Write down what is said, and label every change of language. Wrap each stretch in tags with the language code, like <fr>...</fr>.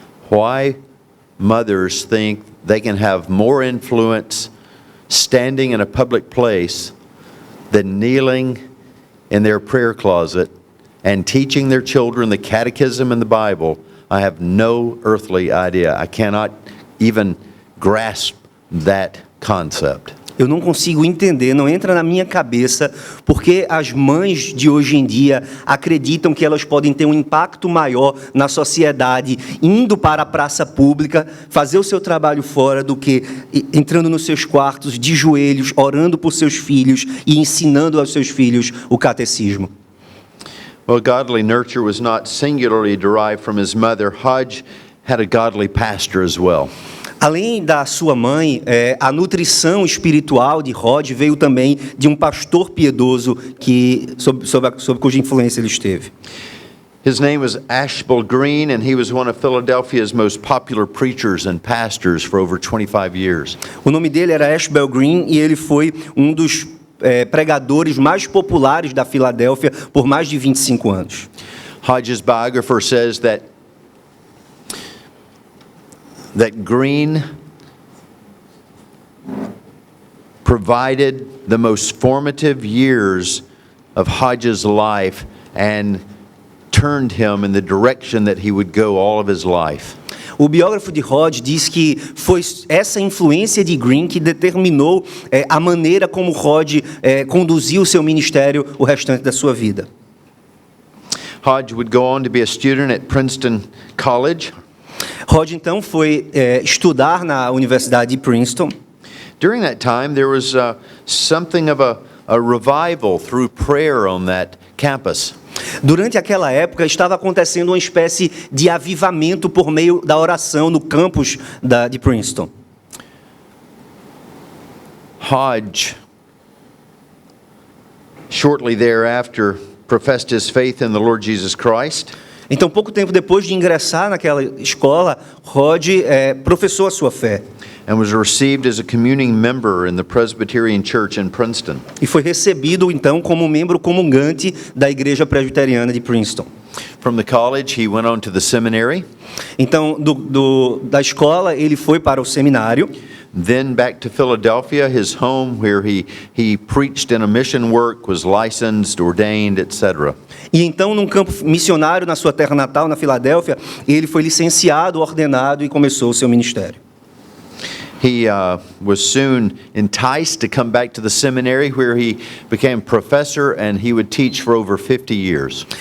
<en>Why mothers think they can have more influence standing in a public place than kneeling in their prayer closet and teaching their children the catechism and the Bible, I have no earthly idea. I cannot even grasp that concept.</en> <pt>Eu não consigo entender, não entra na minha cabeça, porque as mães de hoje em dia acreditam que elas podem ter um impacto maior na sociedade, indo para a praça pública, fazer o seu trabalho fora, do que entrando nos seus quartos, de joelhos, orando por seus filhos e ensinando aos seus filhos o catecismo.</pt> <en>Well, godly nurture was not singularly derived from his mother. Hodge had a godly pastor as well.</en> <pt>Além da sua mãe, a nutrição espiritual de Hodge veio também de um pastor piedoso sob cuja influência ele esteve.</pt> <en>His name was Ashbel Green, and he was one of Philadelphia's most popular preachers and pastors for over 25 years.</en> <pt>O nome dele era Ashbel Green e ele foi um dos pregadores mais populares da Filadélfia por mais de 25 anos.</pt> <en>Hodge's biographer says that Green provided the most formative years of Hodge's life and turned him in the direction that he would go all of his life.</en> <pt>O biógrafo de Hodge diz que foi essa influência de Green que determinou a maneira como Hodge conduziu o seu ministério o restante da sua vida.</pt> <en>Hodge would go on to be a student at Princeton College.</en> <pt>Hodge, então, foi estudar na Universidade de Princeton.</pt> <en>During that time, there was something of a revival through prayer on that campus.</en> <pt>Durante aquela época, estava acontecendo uma espécie de avivamento por meio da oração no campus de Princeton.</pt> <en>Hodge, shortly thereafter, professed his faith in the Lord Jesus Christ.</en> <pt>Então, pouco tempo depois de ingressar naquela escola, Hodge professou a sua fé.</pt> <en>And was received as a communing member in the Presbyterian Church in Princeton.</en> <pt>E foi recebido, então, como membro comungante da Igreja Presbiteriana de Princeton.</pt> <en>From the college, he went on to the seminary.</en> <pt>Então, da escola, ele foi para o seminário.</pt> <en>Then back to Philadelphia, his home, where he preached in a mission work, was licensed, ordained, etc.</en> <pt>E então, num campo missionário na sua terra natal, na Filadélfia, ele foi licenciado, ordenado e começou o seu ministério.</pt> <en>He was soon enticed to come back to the seminary, where he became professor, and he would teach for over 50 years.</en>